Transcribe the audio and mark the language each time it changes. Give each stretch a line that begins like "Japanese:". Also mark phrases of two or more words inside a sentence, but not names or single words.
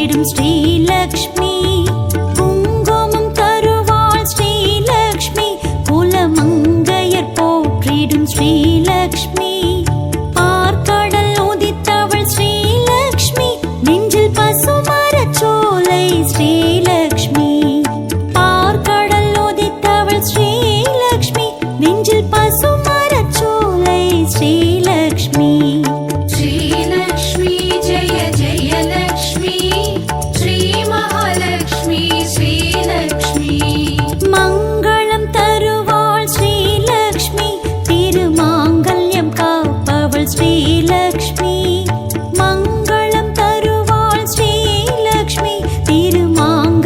Tamil: ஸ்ரீலக்ஷ்மி குங்குமம் தருவாள் ஸ்ரீலக்ஷ்மி குலமங்கையர் போற்றிடும் ஸ்ரீலக்ஷ்மி பார்க்கடல் உதித்தவள் ஸ்ரீலக்ஷ்மி நெஞ்சில் பசுமரச் சோலை ஸ்ரீலக்ஷ்மி பார்க்கடல் உதித்தவள் ஸ்ரீலக்ஷ்மி நெஞ்சில் பசுமரச் சோலை ஸ்ரீலக்ஷ்மி
Sanskrit: श्रीलक्ष्मी जय जय लक्ष्मी श्रीमहालक्ष्मी श्रीलक्ष्मी
Tamil: மங்களம் தருவாள் ஸ்ரீலக்ஷ்மி திருமாங்கல்யம் காப்பவள் ஸ்ரீலக்ஷ்மி மங்களம் தருவாள் ஸ்ரீலக்ஷ்மி திருமா